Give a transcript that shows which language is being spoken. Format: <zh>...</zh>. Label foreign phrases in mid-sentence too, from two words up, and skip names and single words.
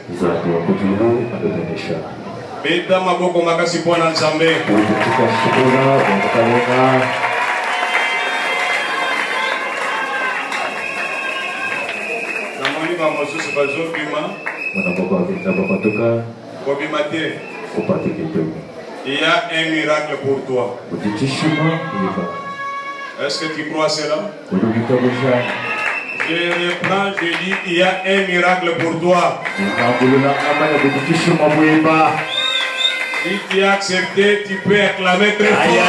<ln>Beta maboko makasi pona Nzambe. Namoni ba mosusu bazobima. Kobima te.</ln> <fr>Il y a un miracle pour toi. Est-ce que tu crois cela? Je reprends, je dis, il y a un miracle pour toi. Si tu as accepté, tu peux acclamer très fort.</fr>